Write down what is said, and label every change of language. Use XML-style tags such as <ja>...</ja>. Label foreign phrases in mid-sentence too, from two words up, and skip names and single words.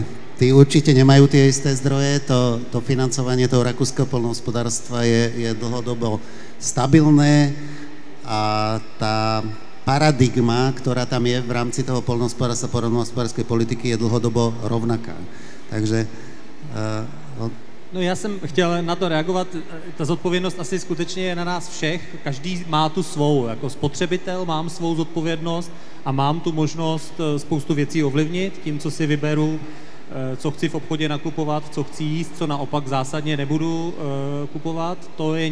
<sk>Tí určite nemajú tie isté zdroje, to financovanie toho rakúskeho poľnohospodárstva je dlhodobo stabilné a tá paradigma, ktorá tam je v rámci toho poľnohospodárstva, poľnohospodárskej politiky, je dlhodobo rovnaká. Takže...</sk> <cs>No já jsem chtěl na to reagovat, ta zodpovědnost asi skutečně je na nás všech, každý má tu svou, jako spotřebitel mám svou zodpovědnost a mám tu možnost spoustu věcí ovlivnit tím, co si vyberu, co chci v obchodě nakupovat, co chci jíst, co naopak zásadně nebudu kupovat, to je</cs>